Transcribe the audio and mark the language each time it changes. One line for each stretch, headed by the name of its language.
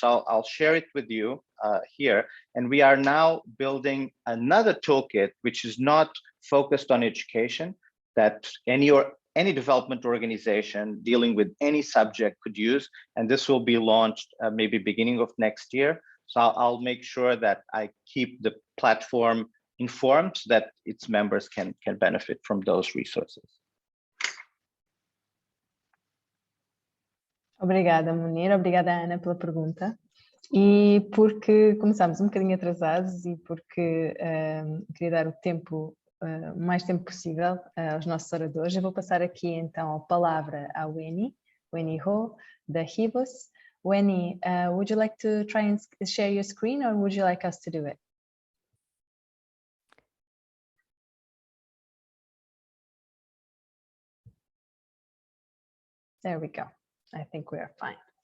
English: I'll share it with you here. And we are now building another toolkit, which is not focused on education, that any development organization dealing with any subject could use. And this will be launched maybe beginning of next year. So I'll make sure that I keep the platform informed so that its members can benefit from those resources.
Portuguese: Obrigada, Munir. Obrigada, Ana, pela pergunta. E porque começámos um bocadinho atrasados e porque queria dar o tempo, o mais tempo possível aos nossos oradores, eu vou passar aqui então a palavra à Weni Ho, da Hibos.
English: Weni, would you like to try and share your screen, or would you like us to do it? There we go. I think we are fine.